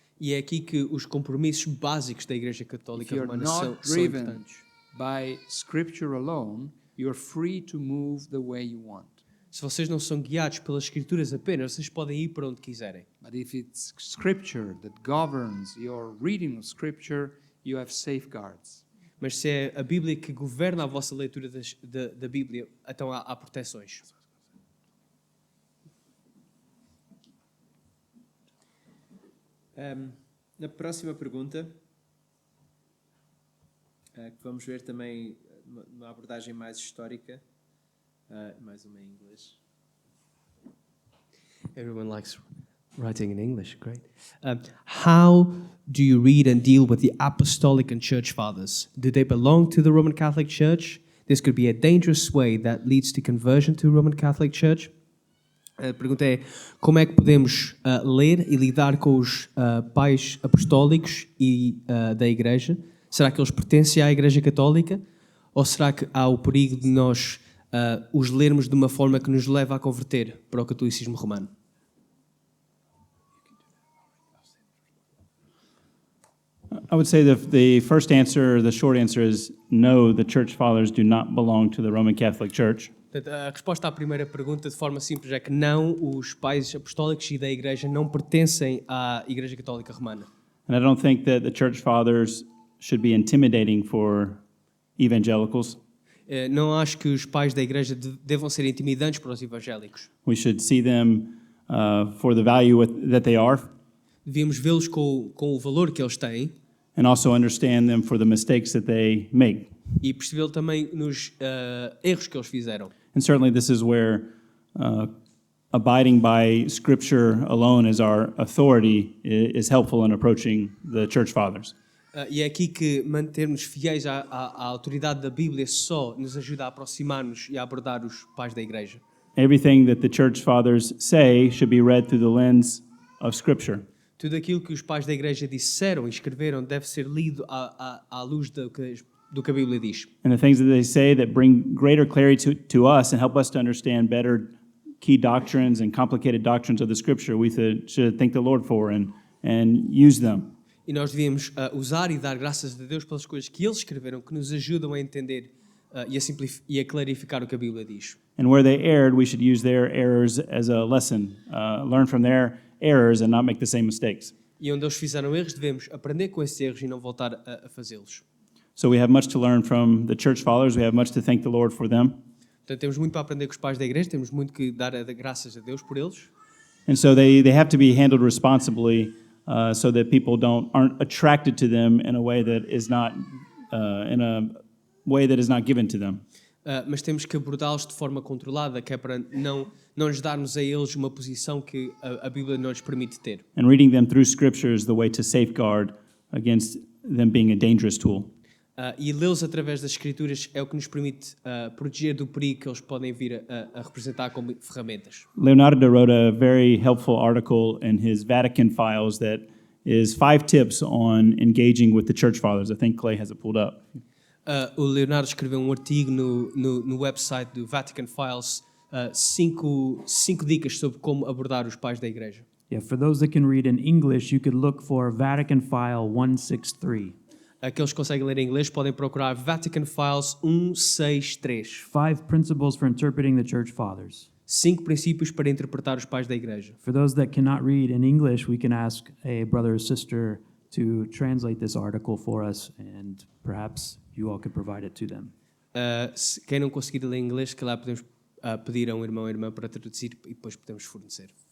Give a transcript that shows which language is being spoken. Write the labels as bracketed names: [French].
[Portuguese] E é aqui que os compromissos básicos da Igreja [English] If [Portuguese] Católica [English] you're [Portuguese] Romana [English] not [Portuguese] são [English] driven [Portuguese] importantes. [English] by Scripture alone, you're free to move the way you want. [Portuguese] Se vocês não são guiados pelas Escrituras apenas, vocês podem ir para onde quiserem. [English] But if it's Scripture that governs your reading of Scripture, you have safeguards. [Portuguese] Mas se é a Bíblia que governa a vossa leitura da Bíblia, então há proteções. Na próxima pergunta, que vamos ver também uma abordagem mais histórica, mais uma em inglês. [English] Everyone likes writing in English, great. How do you read and deal with the Apostolic and Church Fathers? Do they belong to the Roman Catholic Church? This could be a dangerous way that leads to conversion to Roman Catholic Church. [Portuguese] A pergunta é, como é que podemos ler e lidar com os pais apostólicos e da Igreja? Será que eles pertencem à Igreja Católica? Ou será que há o perigo de nós os lermos de uma forma que nos leva a converter para o catolicismo romano? [English] I would say the first answer, the short answer is no, the church fathers do not belong to the Roman Catholic Church. [Portuguese] Portanto, a resposta à primeira pergunta, de forma simples, é que não, os pais apostólicos e da Igreja não pertencem à Igreja Católica Romana. [English] And I don't think that the church fathers should be intimidating for evangelicals. [Portuguese] Não acho que os pais da Igreja devam ser intimidantes para os evangélicos. [English] We should see them for the value that they are, [Portuguese] Devíamos vê-los com o valor que eles têm [English] and also understand them for the mistakes that they make. [Portuguese] e percebê-lo também nos erros que eles fizeram. [English] And certainly this is where abiding by Scripture alone as our authority is helpful in approaching the church fathers. [Portuguese] E é aqui que mantermos fiéis à autoridade da Bíblia só nos ajuda a aproximar-nos e a abordar os pais da Igreja. [English] Everything that the church fathers say should be read through the lens of Scripture. [Portuguese] Tudo aquilo que os pais da Igreja disseram e escreveram deve ser lido à luz do que a Bíblia diz. [English] And the things that they say that bring greater clarity to us and help us to understand better key doctrines and complicated doctrines of the Scripture, we should thank the Lord for and use them. [Portuguese] E nós devíamos usar e dar graças a Deus pelas coisas que eles escreveram, que nos ajudam a entender e a clarificar o que a Bíblia diz. [English] And where they erred, we should use their errors as a lesson, learn from their errors and not make the same mistakes. [Portuguese] E onde eles fizeram erros, devemos aprender com esses erros e não voltar a fazê-los. [English] So we have much to learn from the church fathers. We have much to thank the Lord for them. [Portuguese] Portanto, temos muito para aprender com os pais da Igreja, temos muito que dar graças a Deus por eles. [English] And so they have to be handled responsibly so that people aren't attracted to them in a way that is not given to them. [Portuguese] Mas temos que abordá-los de forma controlada, que é para não lhes darmos a eles uma posição que a Bíblia não lhes permite ter. [English] And reading them through Scripture is the way to safeguard against them being a dangerous tool. [Portuguese] E lê-los através das Escrituras é o que nos permite proteger do perigo que eles podem vir a representar como ferramentas. [English] Leonardo wrote a very helpful article in his Vatican Files that is 5 tips on engaging with the church fathers. I think Clay has it pulled up. [Portuguese] O Leonardo escreveu um artigo no website do Vatican Files, 5 dicas sobre como abordar os pais da Igreja. [English] Yeah, for those that can read in English, you could look for Vatican File 163. [Portuguese] Aqueles que conseguem ler em inglês podem procurar Vatican Files 163. [English] 5 principles for interpreting the church fathers. [Portuguese] 5 princípios para interpretar os pais da Igreja. [English] For those that cannot read in English, we can ask a brother or sister to translate this article for us, and perhaps you all could provide it to them. [Portuguese] Quem não conseguir ler inglês, que lá podemos pedir a um irmão ou irmã para traduzir e depois podemos fornecer.